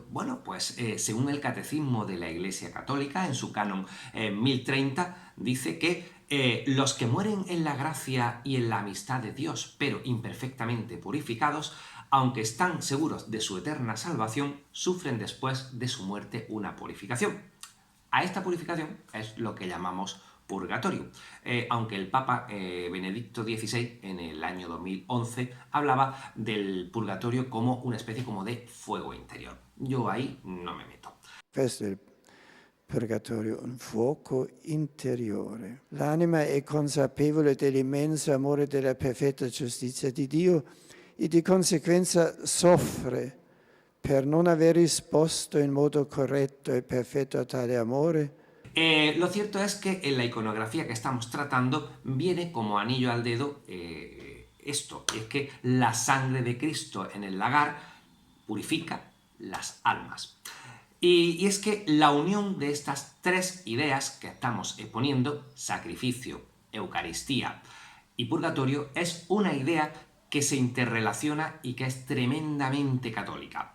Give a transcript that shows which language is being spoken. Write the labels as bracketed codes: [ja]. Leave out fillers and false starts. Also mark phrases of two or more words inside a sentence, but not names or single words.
[es] Bueno, pues según el Catecismo de la Iglesia Católica, en su canon 1030, dice que los que mueren en la gracia y en la amistad de Dios, pero imperfectamente purificados, aunque están seguros de su eterna salvación, sufren después de su muerte una purificación. A esta purificación es lo que llamamos purgatorio, aunque el Papa Benedicto XVI en el año 2011 hablaba del purgatorio como una especie como de fuego interior. Yo ahí no me meto. [it] Questo è il purgatorio, un fuoco interiore. L'anima è consapevole dell'immenso amore della perfetta giustizia di Dio e di conseguenza soffre per non aver risposto in modo corretto e perfetto a tale amore. [es] Lo cierto es que en la iconografía que estamos tratando viene como anillo al dedo esto, es que la sangre de Cristo en el lagar purifica las almas. Y es que la unión de estas tres ideas que estamos exponiendo, sacrificio, Eucaristía y purgatorio, es una idea que se interrelaciona y que es tremendamente católica.